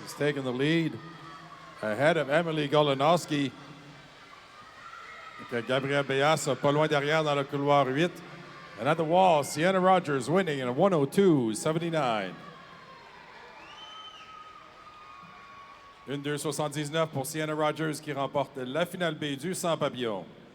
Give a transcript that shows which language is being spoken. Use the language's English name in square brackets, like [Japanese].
[English] He's taking the lead ahead of Emily Golinowski. [French] Gabrielle Bellas pas loin derrière dans le couloir 8. [English] And at the wall, Sienna Rogers winning in a 1:02.79. [French] 1:2.79 pour Sienna Rogers qui remporte la finale B du 100 papillons.